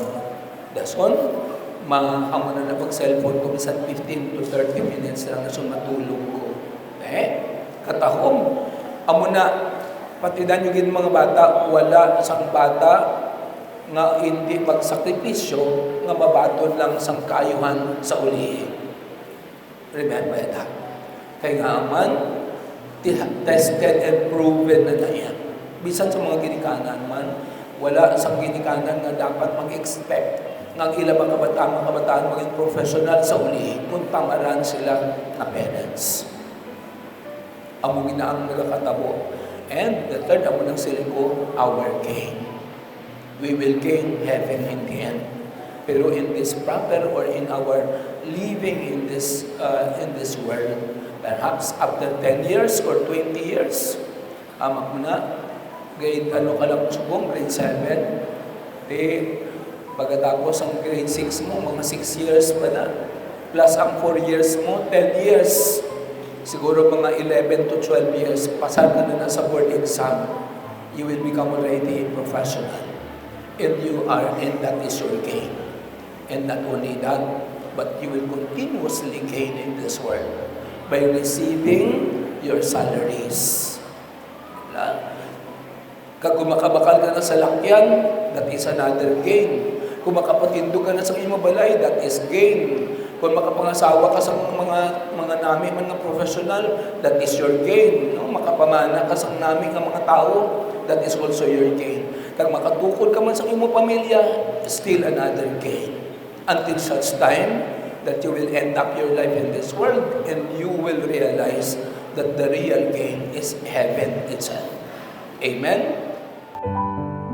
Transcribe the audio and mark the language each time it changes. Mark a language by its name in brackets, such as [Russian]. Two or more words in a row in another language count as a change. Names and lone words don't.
[Hiligaynon] Dason, amo na pag-cellphone ko bisan [English] 15 to 30 minutes [Hiligaynon] lang na matulog ko. Katahom, amo na patidan yung gid mga bata, wala isang bata nga hindi magsakripisyo nga mabaton lang sang kaayuhan sa ulihin. [English] Remember that. [Hiligaynon] Kaya nga man, [English] tested and proven [Hiligaynon] na yan. Bisan sa mga ginikanan man, wala isang ginikanan nga dapat mag-expect ng ilang mga kabataan maging professional sa ulihin kung tamaran sila na parents. Amo ginaang nagakatabo. [English] And the third, [Hiligaynon] amo ng siling ko, [English] our gain. We will gain heaven in the end. Pero in this proper or in our living in this world, perhaps after 10 years or 20 years, [Hiligaynon] amak mo na, grade ano ka lang subong, grade 7, pagkatapos ang grade 6 mo, mga 6 years pa na, plus ang 4 years mo, 10 years, siguro mga 11 to 12 years, pasar ka na sa [English] board exam, you will become already a professional. And that is your gain. And not only that, but you will continuously gain in this world by receiving your salaries. [Hiligaynon] Kag kumakabakal ka na sa lakyan, [English] that is another gain. [Hiligaynon] Kung makapatindog ka na sa iyong balay, [English] that is gain. [Hiligaynon] Kung makapangasawa ka sa mga nami, mga professional, [English] that is your gain. [Hiligaynon] No? Makapamana ka sa nami ng mga tao, [English] that is also your gain. [Hiligaynon] Kag makatukod ka man sa iyong pamilya, [English] still another gain. Until such time that you will end up your life in this world and you will realize that the real gain is heaven itself. Amen?